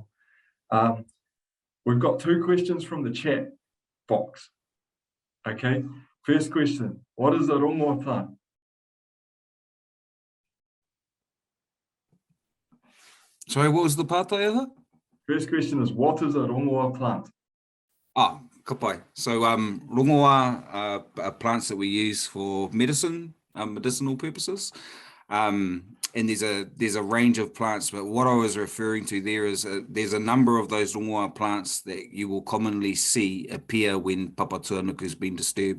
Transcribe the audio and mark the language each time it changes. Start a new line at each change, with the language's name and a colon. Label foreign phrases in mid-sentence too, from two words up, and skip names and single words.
English: We've got 2 questions from the chat box. Okay, first question, what is a rongoa plant? Sorry, what was the pātai of it? First question is, what is a rongoa plant?
Māori: Ka pai.
English: So rongoa are plants that we use for medicine, medicinal purposes. And there's a range of plants, but what I was referring to there is there's a number of those rongoa plants that you will commonly see appear when papatuanuku has been disturbed.